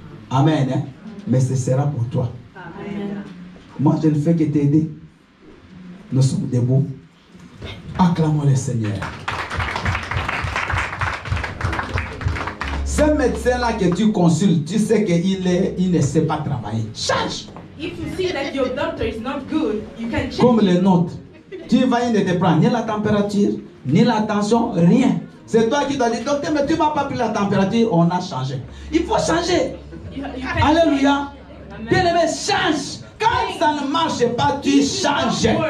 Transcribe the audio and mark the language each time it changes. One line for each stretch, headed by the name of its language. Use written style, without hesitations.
French: Amen. Hein? Mais ce sera pour toi. Amen. Moi je ne fais que t'aider. Nous sommes debout. Acclamons le Seigneur. Ce médecin-là que tu consultes, tu sais qu'il ne sait pas travailler. Change.
English: If you see that your doctor is not good, you can change.
French: Comme les nôtres. Tu vas, il ne te prend ni la température, ni la tension, rien. C'est toi qui dois dire, docteur, mais tu ne m'as pas pris la température, on a changé. Il faut changer. Alléluia. Bien-aimé, change. Quand ça ne marche pas, tu changes.